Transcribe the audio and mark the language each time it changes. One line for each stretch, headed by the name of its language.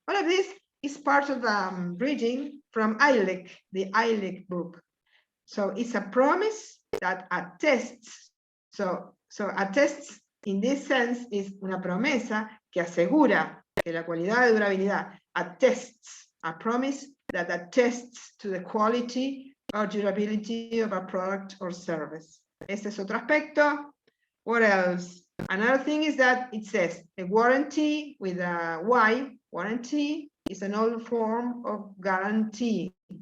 English: All of this is part of reading from ILEC, the ILEC book. So it's a promise that attests. So attests in this sense is
Spanish: una promesa que asegura que la cualidad de durabilidad.
English: Attests, a promise that attests to the quality or durability of a product or service.
Spanish: Este es otro aspecto.
English: What else? Another thing is that it says a warranty with a Y. Warranty is an old form of guarantee.